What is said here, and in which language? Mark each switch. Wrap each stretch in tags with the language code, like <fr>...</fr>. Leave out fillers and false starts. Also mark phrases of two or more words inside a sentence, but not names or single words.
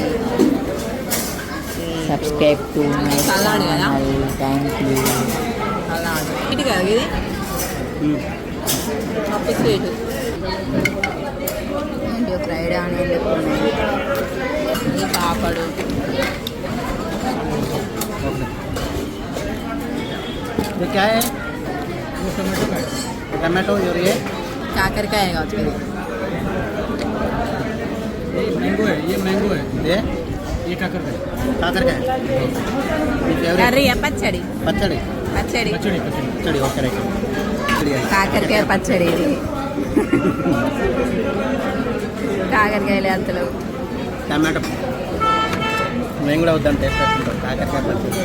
<en>Subscribe to my channel. Thank you.</en> <te>ఇది కాదు, ఇది పప్పు స్వీట్,</te> <en>fried onion</en> <te>ఉన్నాయి, ఇది పాపడు.</te> <hi>क्या है? टमाटो और</hi> <te>కాకరకాయ కావచ్చు.</te> <hi>मैंगो है, ये मैंगो है, ये काकरकाय</hi> <te>కర్రీ పచ్చడి పచ్చడి పచ్చడి పచ్చడి పచ్చడి</te> <en>okay right.</en> <te>కాకరకాయ పచ్చడి. ఇది కాకరకాయలు అంతలో టమాటో మేము కూడా వద్దాం టేస్ట్ చేస్తుంటాం. కాకరకాయ పచ్చడి</te>